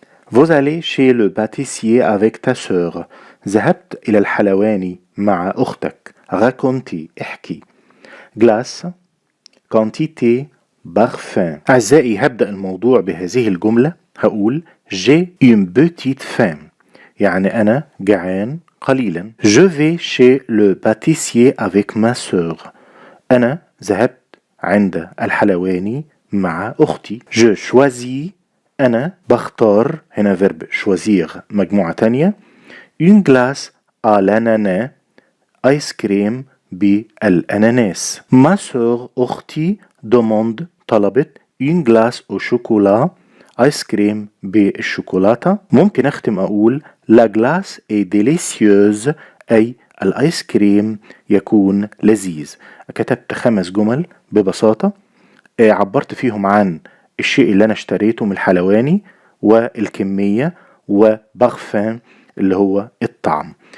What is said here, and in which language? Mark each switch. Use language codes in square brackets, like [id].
[fr] Vous allez chez le pâtissier avec ta sœur. [ar] ذهبت إلى الحلواني مع أختك. Raconter، احكي. [fr] Glace، quantité، parfum. [ar] أعزائي، هبدأ الموضوع بهذه الجملة. هقول [fr] J'ai une petite faim، [ar] يعني أنا جعان قليلا. [fr] Je vais chez le pâtissier avec ma sœur. [ar] أنا ذهبت عند الحلواني مع أختي. [fr] Je choisis، [ar] أنا بختار، هنا verb choisir مجموعة تانية. [fr] Une glace à l'ananas، [ar] آيس كريم بالأناناس. [fr] Ma sœur، [ar] أختي، [fr] demande، [ar] طلبت [fr] une glace au chocolat، [ar] آيس كريم بالشوكولاتة. ممكن أختم أقول [fr] la glace est délicieuse، [ar] أي الآيس كريم يكون لذيذ. كتبت 5 جمل ببساطة، عبرت فيهم عن الشيء اللي أنا اشتريته من الحلواني والكمية وبغفان اللي هو الطعم.